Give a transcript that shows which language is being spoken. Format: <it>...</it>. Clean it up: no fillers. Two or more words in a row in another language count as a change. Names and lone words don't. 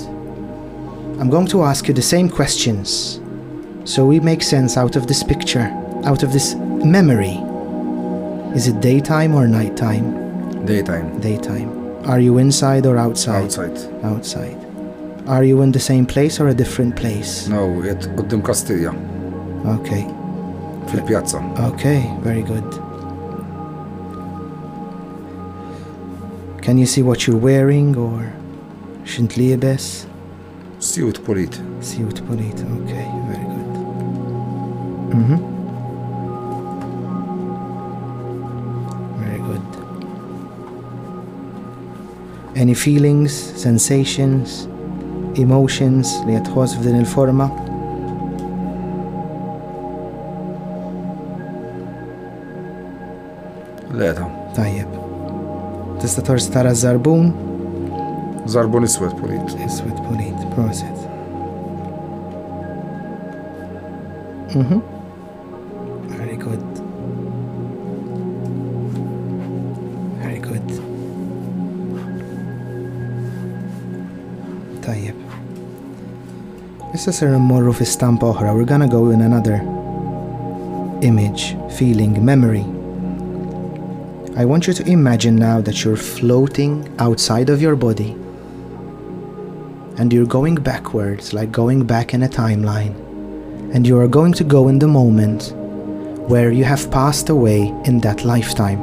<en>I'm going to ask you the same questions so we make sense out of this picture, out of this memory. Is it daytime or nighttime? Daytime. Daytime. Are you inside or outside? Outside. Outside. Are you in the same place or a different place? No,</en> <mt>jett qoddim Kastilja.</mt> <en>Okay.</en> <mt>Fil-pjazza.</mt> <en>Okay, very good. Can you see what you're wearing or</en> <mt>x'int liebes? Siwt pulit. Siwt pulit,</mt> <en>okay, very good. Very good. Any feelings, sensations, emotions</en> <mt>li qed tħoss f'din il-forma? Leta. Tajjeb. Tista' torsi tara żarbun? Zarbun iswed pulit. Iswed pulit, proset.</mt> <en>Very good. Very good.</en> <mt>Tajjeb. Issa ser immorru fi stampa oħra.</mt> <en>We're gonna go in another image, feeling, memory. I want you to imagine now that you're floating outside of your body and you're going backwards, like going back in a timeline, and you are going to go in the moment where you have passed away in that lifetime.</en>